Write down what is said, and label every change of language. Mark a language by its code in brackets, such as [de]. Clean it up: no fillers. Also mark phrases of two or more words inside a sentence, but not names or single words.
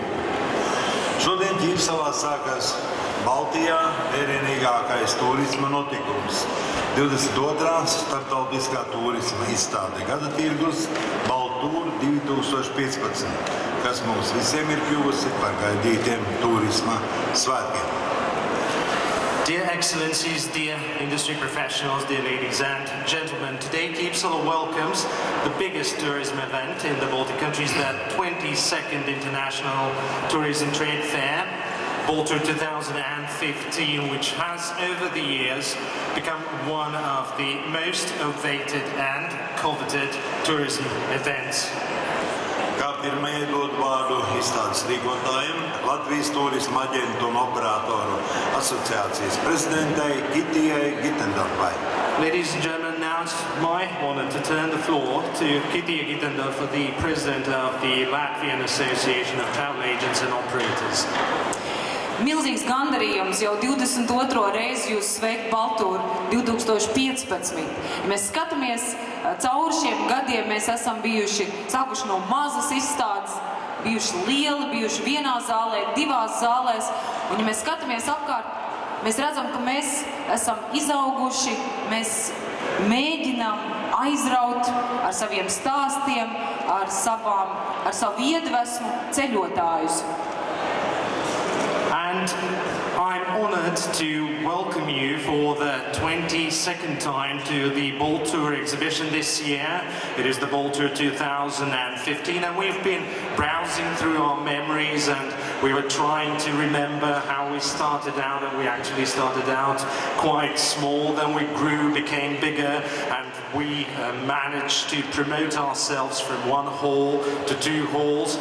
[lv] Šodien Ķīpselā sākās Baltijā vērienīgākais turisma notikums. 22. starptautiskā turisma izstāde Gada tirgus Baltūr 2015, kas mums visiem ir kļuvusi par gaidītiem turisma svētkiem. [en] Dear Excellencies, dear industry professionals, dear ladies and gentlemen, today Ķīpsela welcomes the biggest tourism event in the Baltic countries, the 22nd International Tourism Trade Fair, Baltour 2015, which has over the years become one of the most awaited and coveted tourism events. [lv] Kā pirmajai dod vārdu izstādes rīkotājiem, Latvijas turisma aģentu un operatoru asociācijas prezidentei Kitijai Gitendorfai. [en] Ladies and gentlemen, now it's my honor to turn the floor to Kitija Gitendorfa, the president of the Latvian Association of Travel Agents and Operators. [lv] Milzīgs gandarījums jau 22. reizi jūs sveikt Baltūr 2015. Ja mēs skatāmies cauri šiem gadiem, mēs esam bijuši sākuši no mazas izstādes, bijuši lieli, bijuši vienā zālē, divās zālēs. Un ja mēs skatāmies apkārt, mēs redzam, ka mēs esam izauguši, mēs mēģinām aizraut ar saviem stāstiem, ar savu iedvesmu ceļotājus. [en] And I'm honored to welcome you for the 22nd time to the Baltūr exhibition this year. It is the Baltūr 2015, and we've been browsing through our memories, and we were trying to remember how we started out, and we actually started out quite small, then we grew, became bigger, and we managed to promote ourselves from one hall to 2 halls.